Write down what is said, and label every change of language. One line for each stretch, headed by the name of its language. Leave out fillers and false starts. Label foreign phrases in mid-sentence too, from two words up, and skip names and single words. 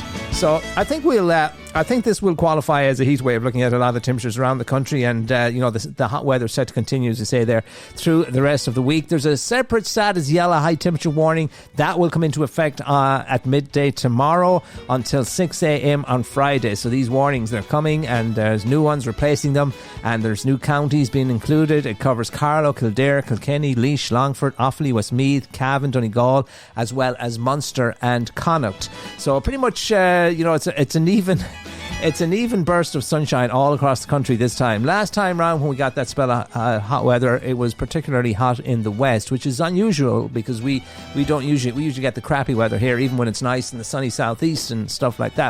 English: So I think this will qualify as a heat wave, looking at a lot of the temperatures around the country, and the hot weather is set to continue, as you say there, through the rest of the week. There's a separate status yellow high temperature warning that will come into effect at midday tomorrow until 6 a.m. on Friday. So these warnings, they're coming, and there's new ones replacing them, and there's new counties being included. It covers Carlow, Kildare, Kilkenny, Laois, Longford, Offaly, Westmeath, Cavan, Donegal, as well as Munster and Connacht. So pretty much, it's an even burst of sunshine all across the country this time. Last time round, when we got that spell of hot weather, it was particularly hot in the west, which is unusual because we usually get the crappy weather here, even when it's nice in the sunny southeast and stuff like that.